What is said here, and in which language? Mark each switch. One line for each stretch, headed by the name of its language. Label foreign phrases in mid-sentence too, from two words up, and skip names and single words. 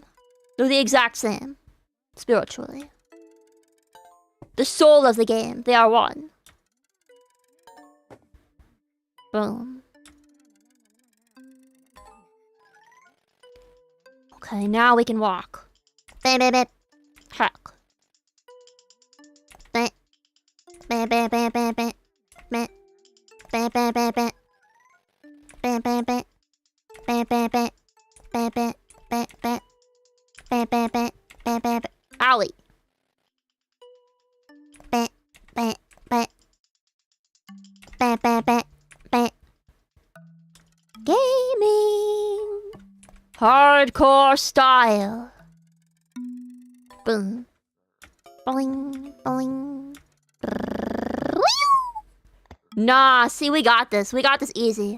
English: They're the exact same. Spiritually. The soul of the game. They are one. Boom. Okay, now we can walk. Bam, bam, bam. Heck. Bam. Bam, bam, bam, bam, bam. Bam. Bam, bam, bam, bam. Bam, bam, bam. Bam, bam, bam. Bam, bam, bam, bam. Bam, bam, bam, bam, bam, bam. Owie. Bam, bam, bam. Bam, bam, bam, bam. Gaming. Hardcore style. Boom. Boing, boing. Nah, see, we got this. We got this easy.